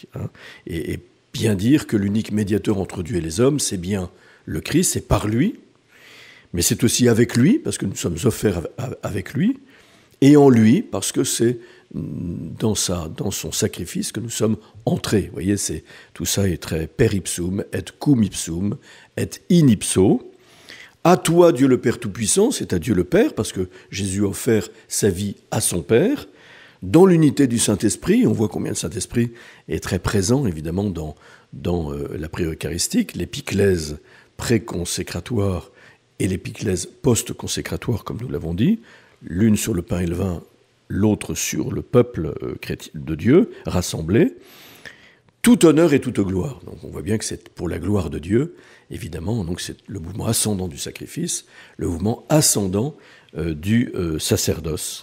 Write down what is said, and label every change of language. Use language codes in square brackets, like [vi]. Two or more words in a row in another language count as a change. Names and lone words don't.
[fr] Et bien dire que l'unique médiateur entre Dieu et les hommes, c'est bien le Christ, c'est par lui, mais c'est aussi avec lui, parce que nous sommes offerts avec lui, et en lui, parce que c'est dans son sacrifice que nous sommes entrés. Vous voyez, tout ça est très [la] per ipsum, et cum ipsum, et in ipso. [fr] À toi, Dieu le Père Tout-Puissant, c'est à Dieu le Père, parce que Jésus a offert sa vie à son Père, dans l'unité du Saint-Esprit. On voit combien le Saint-Esprit est très présent, évidemment, dans la prière eucharistique, l'épiclèse pré-consécratoire et l'épiclèse post-consécratoire, comme nous l'avons dit, l'une sur le pain et le vin, l'autre sur le peuple de Dieu, rassemblé. Tout honneur et toute gloire. Donc on voit bien que c'est pour la gloire de Dieu, évidemment, donc c'est le mouvement ascendant du sacrifice, le mouvement ascendant du sacerdoce.